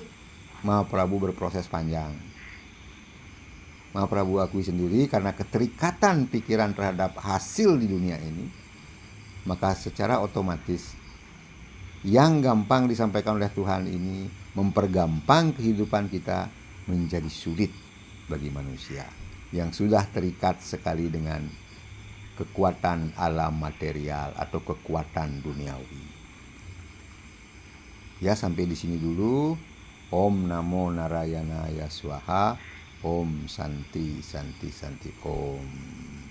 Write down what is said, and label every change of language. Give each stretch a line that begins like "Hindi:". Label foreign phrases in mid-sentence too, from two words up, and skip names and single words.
Indonesian: Mahaprabhu berproses panjang. Mahaprabhu akui sendiri karena keterikatan pikiran terhadap hasil di dunia ini, maka secara otomatis yang gampang disampaikan oleh Tuhan ini mempergampang kehidupan kita menjadi sulit bagi manusia yang sudah terikat sekali dengan kekuatan alam material atau kekuatan duniawi. Ya, sampai di sini dulu.
Sanskrit: Om Namo Narayanaya Swaha. Om Santi Santi Santi Om.